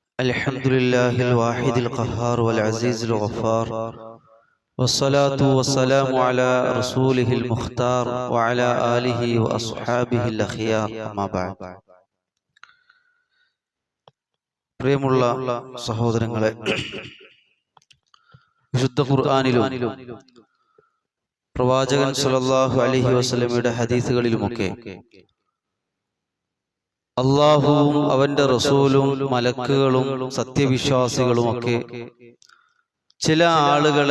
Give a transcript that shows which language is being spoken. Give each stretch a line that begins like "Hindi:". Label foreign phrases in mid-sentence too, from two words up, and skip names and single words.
Arabic: الحمد لله الواحد القهار والعزيز الغفار والصلاة والسلام على رسوله المختار وعلى آله وأصحابه الأخيار أما بعد.
Malayalam: പ്രിയമുള്ള സഹോദരങ്ങളെ, വിശുദ്ധ ഖുർആനിലും പ്രവാചകൻ
Arabic: صلى الله عليه وسلم
Malayalam: ഹദീസുകളിലുമൊക്കെ അള്ളാഹുവും അവന്റെ റസൂലും മലക്കുകളും സത്യവിശ്വാസികളുമൊക്കെ ചില ആളുകളെ